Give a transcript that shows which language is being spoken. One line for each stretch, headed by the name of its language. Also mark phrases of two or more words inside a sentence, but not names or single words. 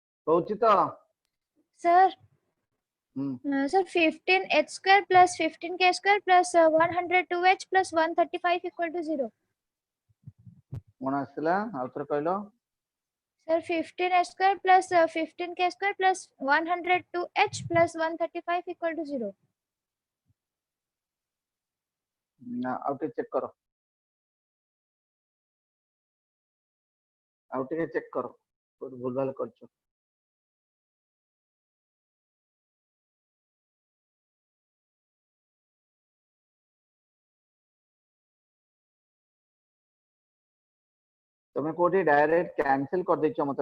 Odia: ହେଉଛି ତୋ sir. हम्म
English: Sir, 15h square plus 15k square plus 102h plus 135 equal to 0.
Odia: କଣ ଆସିଲା ଆଉତର କହଲୋ
English: Sir, 15h square plus 15k square plus 102h plus 135 equal to 0.
Odia: ନା ଆଉଥରେ ଚେକ କର ଆଉଥରେ ଚେକ କର କୋଡ ଭୁଲ ଭାଲ କରଛୋ ତମେ କୋଉଠି ଡାଇରେକ୍ଟ କ୍ୟାନସେଲ କର ଦେଛୋ ମତେ